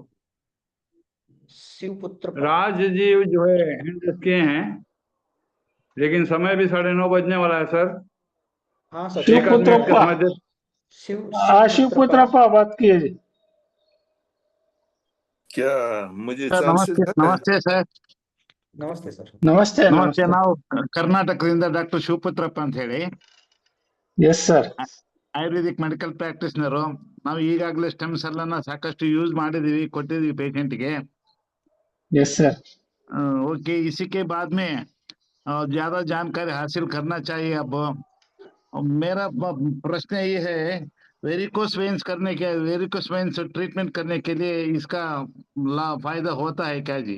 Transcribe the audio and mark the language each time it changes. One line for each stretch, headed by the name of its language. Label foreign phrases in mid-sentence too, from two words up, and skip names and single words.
Hindi: शिवपुत्र राज जी जो है हैंड किए हैं, लेकिन समय भी 9:30 बजने वाला है सर। हाँ सर। एक आध मिनट का शिवपुत्रप्पा, समय दे। शिवपुत्रप्पा बात किए जी। क्या मुझे
Kannada: ಸರ್
Hindi: चांसेस
Kannada: ನಮಸ್ತೆ
Hindi: है?
Kannada: ನಮಸ್ತೆ ಸರ್
Hindi: नमस्ते सर।
Kannada: ನಮಸ್ತೆ ನಮಸ್ತೆ ನಮಸ್ತೆ। ನಾವು ಕರ್ನಾಟಕದಿಂದ ಡಾಕ್ಟರ್ ಶಿವಪುತ್ರಪ್ಪ ಅಂತ ಹೇಳಿ
English: yes sir. Ayurvedic medical practitioners.
Kannada: ನಾವು ಈಗಾಗಲೇ
English: stem cell
Kannada: ಅನ್ನ ಸಾಕಷ್ಟು ಯೂಸ್ ಮಾಡಿದೀವಿ, ಕೊಟ್ಟಿದೀವಿ ಪೇಷಂಟ್ಗೆ।
English: yes sir.
Hindi: ओके, इसी के बाद में ज्यादा जानकारी हासिल करना चाहिए। अब मेरा प्रश्न ये है,
English: varicose veins treatment
Hindi: करने के लिए इसका फायदा होता है क्या जी?